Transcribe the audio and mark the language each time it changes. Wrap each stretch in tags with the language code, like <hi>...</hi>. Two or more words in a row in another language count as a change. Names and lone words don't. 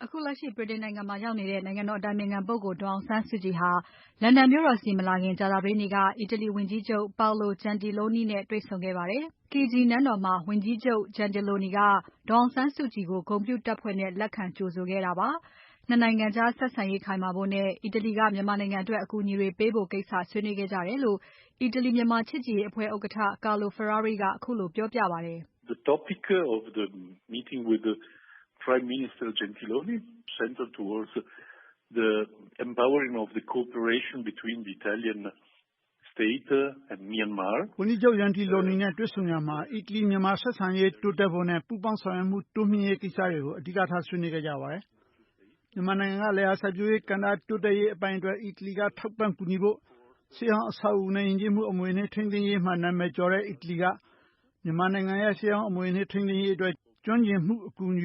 <my>အခုလက်ရှိဗြိတိန်နိုင်ငံမှာရောက်နေတဲ့ နိုင်ငံတော်အတိုင်ပင်ခံပုဂ္ဂိုလ်ဒေါ်အောင်ဆန်းစုကြည်ဟာ လန်ဒန်မြို့တော်ဆီမလာခင် ကြာသပတေးနေ့က အီတလီဝန်ကြီးချုပ် Paolo Gentiloni နဲ့တွေ့ဆုံခဲ့ပါတယ်။ Chigi နန်းတော်မှာ ဝန်ကြီးချုပ် Gentiloni ကဒေါ်အောင်ဆန်းစုကြည်ကို ဂုဏ်ပြုတပ်ဖွဲ့နဲ့လက်ခံကြိုဆိုခဲ့တာပါ။ နှစ်နိုင်ငံကြားဆက်ဆံရေးခိုင်မာဖို့နဲ့ အီတလီကမြန်မာနိုင်ငံအတွက် အကူအညီတွေပေးဖို့ကိစ္စဆွေးနွေးခဲ့ကြတယ်လို့ အီတလီ-မြန်မာချစ်ကြည်ရေးအဖွဲ့ဥက္ကဋ္ဌ Carlo Ferrari ကအခုလိုပြောပြပါတယ်။</my> <en>The topic of the meeting with the Prime Minister Gentiloni centered towards the empowering of the cooperation between the Italian state and Myanmar.</en> <my>ဝန်ကြီးချုပ် Gentiloni နဲ့တွေ့ဆုံရာမှာ အီတလီ-မြန်မာဆက်ဆံရေးတိုးတက်ဖို့နဲ့ပူးပေါင်းဆောင်ရွက်မှုတိုးမြှင့်ရေးကိစ္စတွေကိုအဓိကထားဆွေးနွေးခဲ့ကြပါတယ်။ မြန်မာနိုင်ငံကလယ်ယာစိုက်ပျိုးရေးကဏ္ဍတိုးတက်ရေးအပိုင်းအတွက် အီတလီကထောက်ပံ့ကူညီ ဖို့၊ ရှေးဟောင်းအဆောက်အဦးနဲ့ယဉ်ကျေးမှုအမွေအနှစ်ထိန်းသိမ်းရေးမှာနာမည်ကျော်တဲ့အီတလီက မြန်မာနိုင်ငံရဲ့ရှေးဟောင်းအမွေအနှစ်ထိန်းသိမ်းရေးအတွက်ကျွမ်းကျင်မှုအကူအညီတွေ</my>